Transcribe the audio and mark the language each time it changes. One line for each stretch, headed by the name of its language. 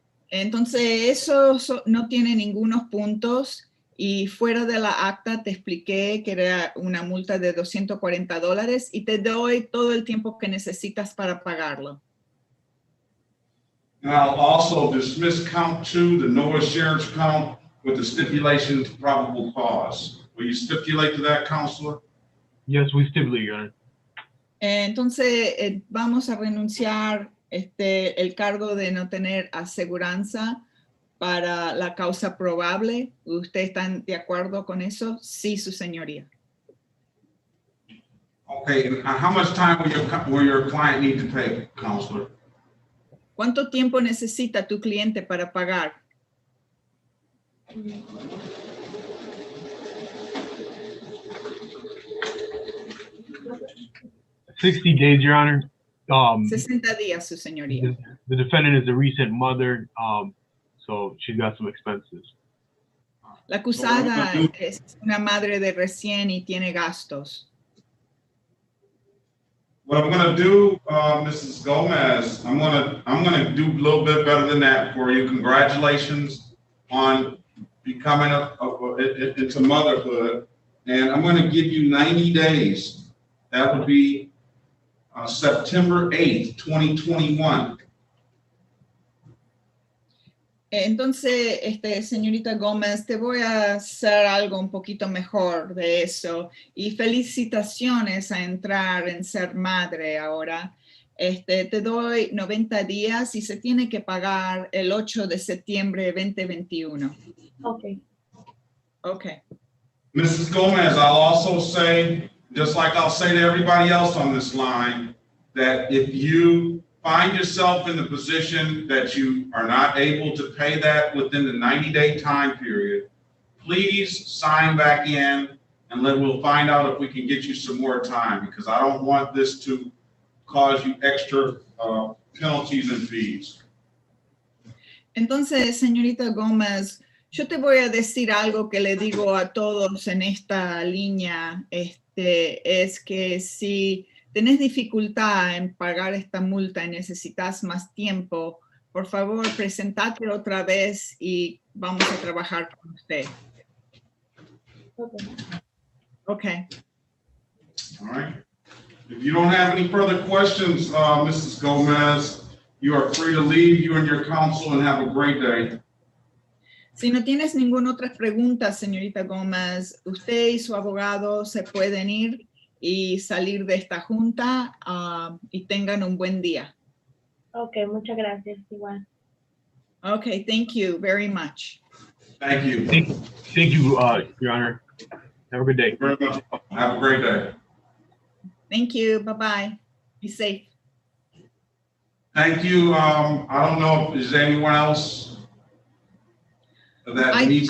Spanish: Entonces eso no tiene ningunos puntos y fuera de la acta te expliqué que era una multa de $240 y te doy todo el tiempo que necesitas para pagarlo.
English: And I'll also dismiss count 2, the no assurance count, with the stipulation of probable cause. Will you stipulate to that, Counselor? Yes, we stipulate, Your Honor.
Spanish: Entonces vamos a renunciar el cargo de no tener aseguranza para la causa probable. ¿Ustedes están de acuerdo con eso? Sí, su señoría.
English: Okay, and how much time will your client need to pay, Counselor?
Spanish: ¿Cuánto tiempo necesita tu cliente para pagar?
English: 60 days, Your Honor.
Spanish: 60 días, su señoría.
English: The defendant is a recent mother, so she's got some expenses.
Spanish: La acusada es una madre de recién y tiene gastos.
English: What I'm gonna do, Mrs. Gomez, I'm gonna do a little bit better than that for you. Congratulations on becoming into motherhood. And I'm gonna give you 90 days. That would be September 8th, 2021.
Spanish: Entonces, señorita Gómez, te voy a hacer algo un poquito mejor de eso. Y felicitaciones a entrar en ser madre ahora. Te doy 90 días y se tiene que pagar el 8 de septiembre de 2021.
English: Okay. Okay. Mrs. Gomez, I'll also say, just like I'll say to everybody else on this line, that if you find yourself in the position that you are not able to pay that within the 90-day time period, please sign back in and then we'll find out if we can get you some more time, because I don't want this to cause you extra penalties and fees.
Spanish: Entonces, señorita Gómez, yo te voy a decir algo que le digo a todos en esta línea, es que si tenés dificultad en pagar esta multa y necesitas más tiempo, por favor, presentate otra vez y vamos a trabajar con usted.
English: Okay. Okay. All right. If you don't have any further questions, Mrs. Gomez, you are free to leave, you and your counsel, and have a great day.
Spanish: Si no tienes ninguna otra pregunta, señorita Gómez, usted y su abogado se pueden ir y salir de esta junta y tengan un buen día. Okay, muchas gracias, igual.
English: Okay, thank you very much. Thank you. Thank you, Your Honor. Have a good day. Very much. Have a great day. Thank you. Bye-bye. Be safe. Thank you. I don't know if there's anyone else that needs